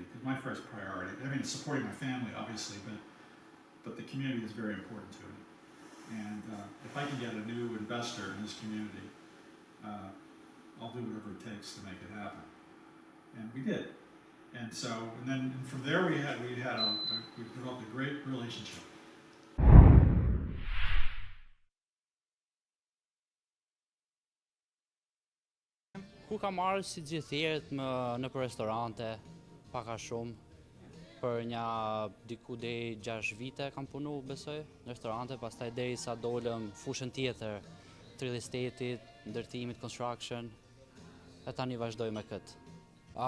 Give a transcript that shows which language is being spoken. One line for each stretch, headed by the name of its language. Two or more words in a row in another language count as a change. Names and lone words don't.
English: Because my first priority, I mean, it's supporting my family, obviously, but the community is very important to me. And if I can get a new investor in this community, I'll do whatever it takes to make it happen. And we did. And so, and then from there we developed a great relationship.
Albanian: Ku kam marrë si gjithë tjerët në për restorante, paka shumë, për një diku deri 6 vite kam punu, besoj, në restorante, pastaj deri sa dolëm fushën tjetër, të
English: real estate-
Albanian: it, ndërtimit, construction, e tani vazhdoj me këtë.